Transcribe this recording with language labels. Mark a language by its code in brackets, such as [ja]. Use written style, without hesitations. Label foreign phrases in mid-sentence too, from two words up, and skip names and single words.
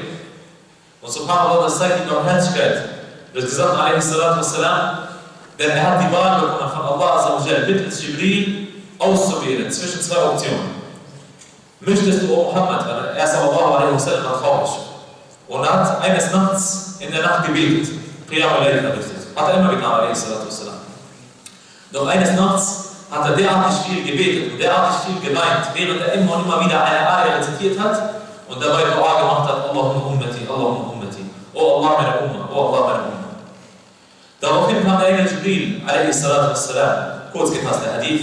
[de] Und subhanallah, das zeigt die Barmherzigkeit des Gesandten a.s.w., denn er hat die Wahl bekommen von Allah mittels Jibril auszuwählen zwischen zwei Optionen. Möchtest du, O Muhammad, er ist aber traurig. Und er hat eines Nachts in der Nacht gebetet, [ar] قيام الليل [de] verrichtet. Hat er immer getan, a.s.w. Doch eines Nachts hat er derartig viel gebetet und derartig viel geweint, während er immer und immer wieder eine Ayah rezitiert hat und dabei Dua gemacht hat, [ar] اللهم أمتي، اللهم أمتي, [de] O Allah meine Umma, O Allah meine Umma. Daraufhin kam der Engel Jibril, a.s.w., kurz gefasst der Hadith.